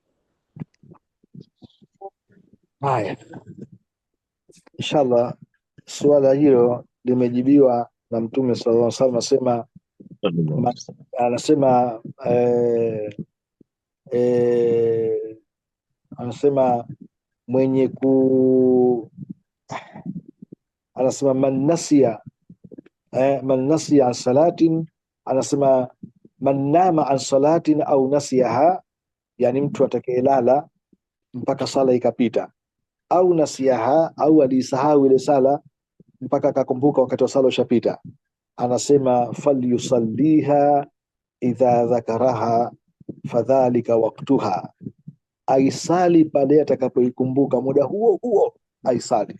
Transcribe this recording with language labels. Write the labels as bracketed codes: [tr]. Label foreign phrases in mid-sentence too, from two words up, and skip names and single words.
[sw] Haya, inshallah swala hilo limejibiwa na Mtume [ar] صلى الله عليه وسلم. [sw] Anasema mwenye anasema [ar] من نسي عن صلاة, [sw] anasema [ar] من نام عن صلاة أو نسيها, [sw] yani mtu atakayelala mpaka sala ikapita, [ar] أو نسيها, [sw] au alisahau ile sala mpaka akakumbuka wakati wa sala ushapita, anasema [ar] فليصلها إذا ذكرها فذلك وقتها, [sw] aisali pale atakapoikumbuka, muda huo huo aisali.